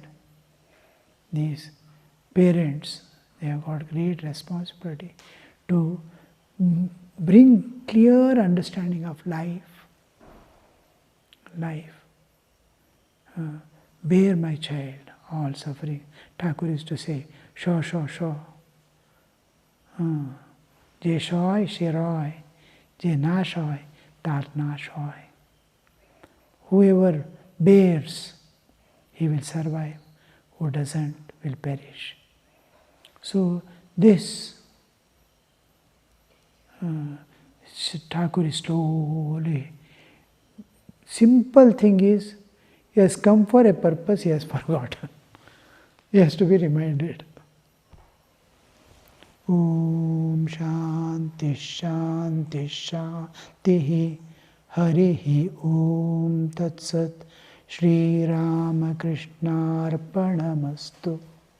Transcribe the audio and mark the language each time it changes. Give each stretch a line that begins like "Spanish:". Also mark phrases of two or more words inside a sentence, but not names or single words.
English: These parents, they have got great responsibility to bring clear understanding of life. Bear, my child, all suffering. Thakur used to say, sho.
Bangla: যে সয়, সে রয়, যে না সয়, তা না সয়, tat na shoy.
English: Whoever bears, he will survive. Who doesn't, will perish. So this Thakur is slowly. Simple thing is, he has come for a purpose, he has forgotten. He has to be reminded.
Sanskrit: ॐ शान्तिः शान्तिः शान्तिः हरिः ॐ तत् सत् श्री रामकृष्ण अर्पणमस्तु.